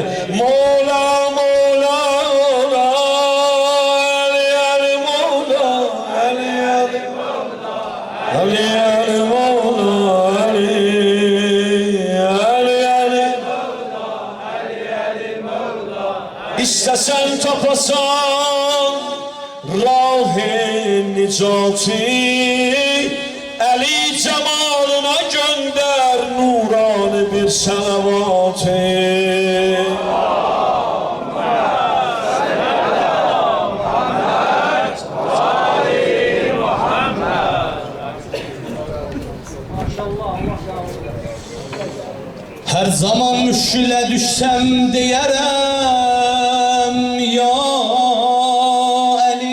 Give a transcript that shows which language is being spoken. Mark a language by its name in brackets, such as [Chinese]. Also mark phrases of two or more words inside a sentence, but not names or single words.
[Azerbaijani] Mola, Mola, Mola, Əli Əli Mola, Əli Əli Mola, Əli Əli Mola, Əli Əli Əli Mola, Əli Əli Mola. İstəsən tapasan rah-ı nicatı, Əli cəmalına göndər nurani bir sələvatı. [Turkish] Her zaman müşküle düşsem diyerem ya Ali.